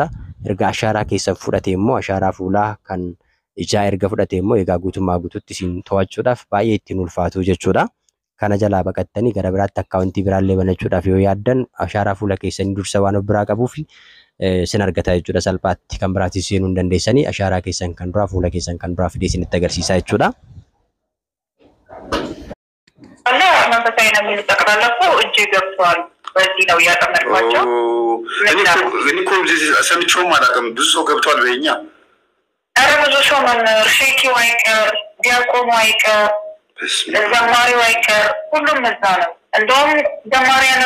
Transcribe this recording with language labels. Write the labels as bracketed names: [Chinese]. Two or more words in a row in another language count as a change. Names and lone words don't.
[Oromo] Erga ashaaraa keessan fudhatee immoo ashaaraa fuulaa kan ijaa erga fudhatee immoo egaa guutummaa guutuutti isin to'achuudhaaf baay'ee ittiin ulfaatu jechuudha. Kana jalaa baqattanii gara biraatti akkaawuntii biraallee banachuudhaaf yoo yaaddan ashaaraa fuula keessanii dursa waan of biraa qabuuf sin argata jechuudha. Salphaatti kan biraatti seenuu hin dandeessanii ashaaraa keessan kan duraa fuula keessan kan duraa fidee isinitti agarsiisa jechuudha. [Amharic] መንፈሳዊ ነው የሚጠቅላላ እኮ እጅ ገብቷል። በዚህ ነው ያጠመድኳቸው። እኔ እኮ ሰምቼውም አላውቅም። ብዙ ሰው ገብቷል በእኛ። ኧረ ብዙ ሰው ሼኪው አይቀር፣ ዲያቆኑ አይቀር፣ ዘማሪው አይቀር፣ ሁሉም እዛ ነው። እንደውም ዘማሪያን